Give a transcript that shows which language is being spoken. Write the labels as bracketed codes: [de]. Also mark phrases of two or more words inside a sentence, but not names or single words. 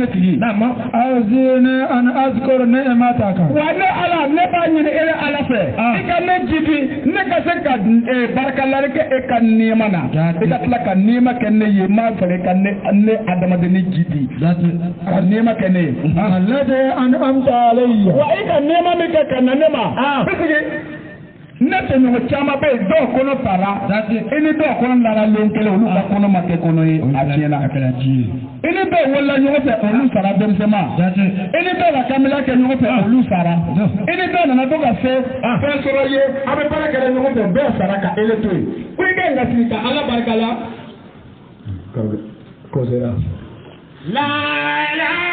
[bm] tigi [ar] أوزعني أن أشكر نعمتك [bm] wa ne ala ne b'a ɲini e ala fɛ i ka ne jidi ne ka se ka barakalari kɛ e ka nɛɛma na i ka tila ka nɛɛma kɛ ne ye m'a fɛ ka ne adamadenni jidi ka nɛɛma kɛ ne ye [ar] الذي أنعمت علي [bm] wa i ka nɛɛma min kɛ ka na ne ma bisigi ne tɛ ɲɔgɔn caman bɛ yen dɔw kɔnɔ tara i ni dɔw kɔnɔ nana lon kelen olu ka kɔnɔ ma kɛ kɔnɔ ye a tiɲɛna i ni dɔw wolola ɲɔgɔn fɛ olu sara denmisɛnma i ni dɔw ka kamila kɛ ɲɔgɔn fɛ olu sara i ni dɔw nana to ka fɛn sɔrɔ ye a bɛ baara kɛ ɲɔgɔn fɛ dɔw sara ka ele to yen ko i ka ɲi ka sigi ka ala barika la kosɛbɛ la